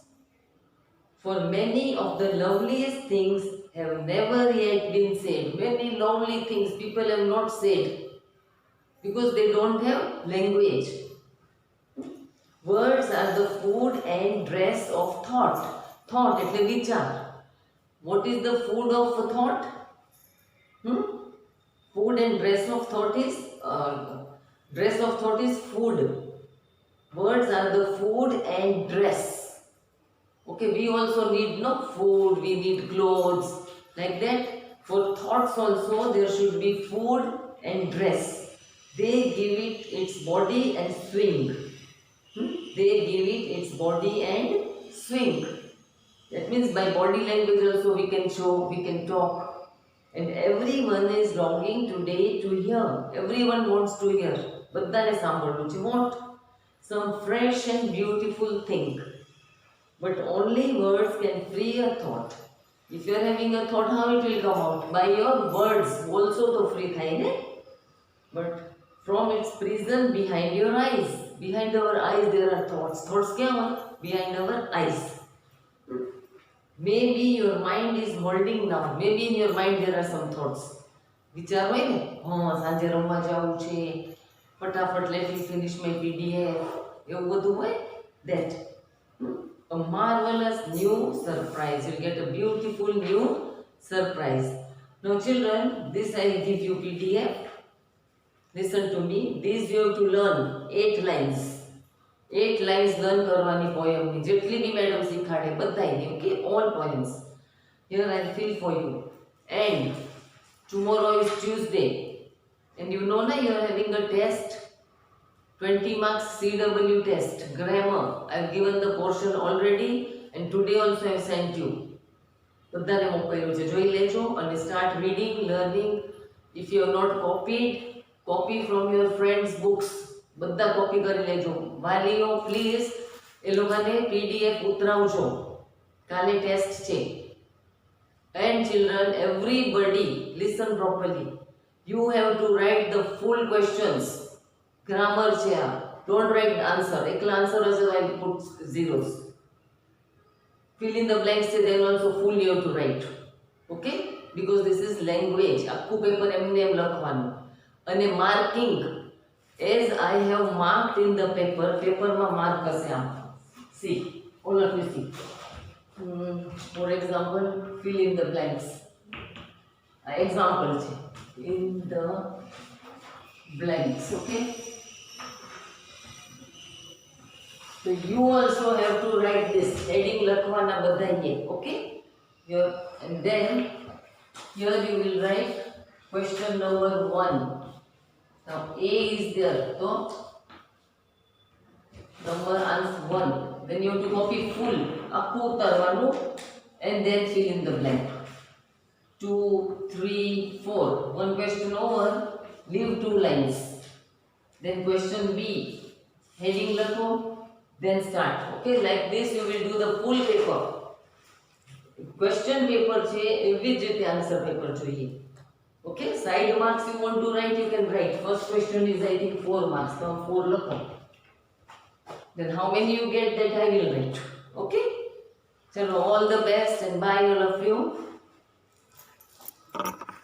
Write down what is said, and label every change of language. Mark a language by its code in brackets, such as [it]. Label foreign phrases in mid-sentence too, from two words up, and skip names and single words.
[en] For many of the loveliest things have never yet been said. Many lovely things people have not said because they don't have language. Words are the food and dress of thought. [gu] Thought એટલે વિચાર. [en] What is the food of thought? Food and dress of thought is food. Words are the food and dress. Okay, we also need no food, we need clothes. Like that, for thoughts also there should be food and dress. They give it its body and swing. They give it its body and swing. That means by body language also we can show, we can talk. And everyone is longing today to hear. Everyone wants to hear. [gu] બધાને સાંભળવું છે. [en] What? Some fresh and beautiful thing. But only words can free a thought. If you are having a thought, how it will come out? By your words also to free [gu] થાય ને? [en] But from its prison behind your eyes. Behind our eyes there are thoughts. Thoughts ક્યાં હોય? Behind our eyes. Maybe your mind is holding now. Maybe in your mind there are some thoughts. [gu] વિચાર હોય ને, સાંજે રમવા જવું છે, ફટાફટ [en] let me finish my PDF, [gu] એવું બધું હોય. [en] That a marvelous new surprise. You'll get a beautiful new surprise. Now children, this I will give you PDF. Listen to me. This you have to learn 8 lines. [gu] 8 [en] lines learn [gu] કરવાની પોયમની જેટલી બી મેડમ શીખાડે બધાયની. [en] Okay, all poems here I fill for you. And tomorrow is Tuesday, and you know na you are having a test, 20 marks CW test, grammar. I have given the portion already, and today also I have sent you. [gu] બધાને મોકલ્યું છે, જોઈ લેજો અને [en] start reading, learning. If you have not copied, copy from your friends books. [gu] બધા કોપી કરી લેજો. વાલીઓ પ્લીઝ એ લોકોને PDF ઉતરાવજો. કાલે ટેસ્ટ છે. [en] And children, everybody listen properly. You have to write the full questions. [gu] Grammar છે આ. [en] Don't write the answer. [gu] એકલા answer હશે [en] I will put zeros. Fill in the blanks છે then also full you have to write. Okay? Because this is language. [gu] આખું પેપર એમને એમ લખવાનું. અને marking. [en] As I have marked in the paper, [gu] પેપર માં માર્ક હશે આમ. [en] See, all of you see. For example, fill in the blanks. Example છે. In the blanks. Okay. So you also have to write this heading [gu] લખવાના બધાએ. [en] Okay. Here and then here you will write question number 1. Now A is there. So number answer 1. Then you have to copy full [gu] આખું ઉતારવાનું [en] and then fill in the blank. 2, 3, 4. One question over. Leave 2 lines. Then question B. Heading લખો. Then start. Okay, like this you will do the full paper. Question paper [gu] છે એવી જ રીતે [en] answer paper [gu] જોઈએ. [en] Okay, side marks you want to write, you can write. First question is I think 4 marks. [gu] Now 4 લખો. [en] Then how many you get that I will write. Okay. Chalo, all the best and bye all of you.